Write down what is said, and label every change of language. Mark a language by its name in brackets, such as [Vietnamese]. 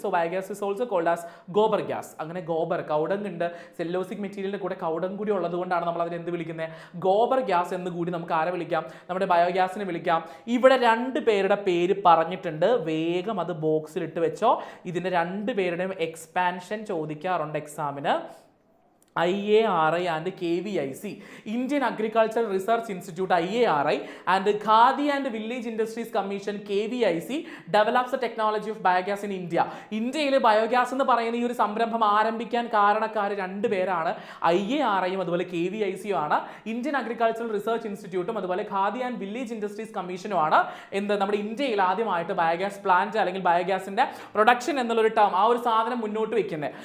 [English] So biogas is also called as gobar gas. [Malayalam] അങ്ങനെ gobar, cow dung ഉണ്ട്, സെല്ലോസിക് മെറ്റീരിയലിന്റെ കൂടെ കൗഡങ് കൂടി ഉള്ളത് കൊണ്ടാണ് നമ്മൾ അതിനെ എന്ത് വിളിക്കുന്നത്, ഗോബർ ഗ്യാസ് എന്ന് കൂടി നമുക്ക് ആരെ വിളിക്കാം, നമ്മുടെ ബയോഗ്യാസിനെ വിളിക്കാം. ഇവിടെ 2 പേരുടെ പേര് പറഞ്ഞിട്ടുണ്ട്, വേഗം അത് ബോക്സിൽ ഇട്ട് വെച്ചോ. ഇതിന്റെ 2 പേരുടെയും എക്സ്പാൻഷൻ ചോദിക്കാറുണ്ട് എക്സാമിന്. [English] IARI and KVIC, Indian Agricultural Research Institute IARI and Khadi and Village Industries Commission KVIC develops the technology of biogas in India. [Malayalam] ഇന്ത്യയിൽ ബയോഗ്യാസ് എന്ന് പറയുന്ന ഈ ഒരു സംരംഭം ആരംഭിക്കാൻ കാരണക്കാർ 2 പേരാണ്, IARIയും അതുപോലെ KVICയും ആണ്. ഇന്ത്യൻ അഗ്രികൾച്ചറൽ റിസർച്ച് ഇൻസ്റ്റിറ്റ്യൂട്ടും അതുപോലെ ഖാദി ആൻഡ് വില്ലേജ് ഇൻഡസ്ട്രീസ് കമ്മീഷനും ആണ് നമ്മുടെ ഇന്ത്യയിൽ ആദ്യമായിട്ട് ബയോഗ്യാസ് പ്ലാന്റ് അല്ലെങ്കിൽ ബയോഗ്യാസിന്റെ പ്രൊഡക്ഷൻ എന്നുള്ളൊരു ടേം, ആ ഒരു സാധനം മുന്നോട്ട് വെക്കുന്നത്.